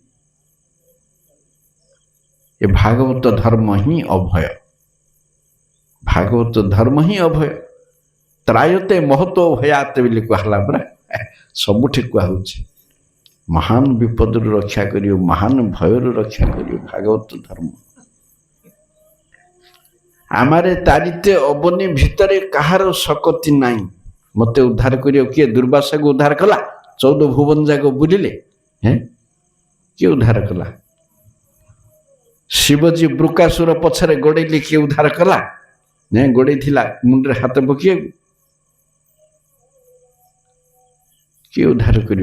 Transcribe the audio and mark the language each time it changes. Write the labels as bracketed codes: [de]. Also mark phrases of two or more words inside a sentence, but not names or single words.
[or] ଏ ଭାଗବତ ଧର୍ମ ହିଁ ଅଭୟ, ଭାଗବତ ଧର୍ମ ହିଁ ଅଭୟ। [sa] ତ୍ରାୟତେ ମହତ ଭୟାତ [or] ବୋଲି କୁହାହେଲା ପରା, ସବୁଠି କୁହାହଉଛି। ମହାନ ବିପଦରୁ ରକ୍ଷା କରିବ, ମହାନ ଭୟରୁ ରକ୍ଷା କରିବ ଭାଗବତ ଧର୍ମ। [bn] আমারে তারিতে অবনি ভিতরে কাহার শকতি নাই। [or] ମତେ ଉଦ୍ଧାର କରିଓ কিଏ? ଦୁର୍ବାସାକୁ ଉଦ୍ଧାର କଲା? 14 ଭୁବନ ଯାକ ବୁଲିଲେ, କିଏ ଉଦ୍ଧାର କଲା? ଶିବଜୀ ବୃକାସୁର ପଛରେ ଗୋଡେଇଲେ, କିଏ ଉଦ୍ଧାର କଲା? ଗୋଡେଇଥିଲା ମୁଣ୍ଡରେ ହାତ ପକେଇବାକୁ। କିଏ ଉଦ୍ଧାର କରିବ?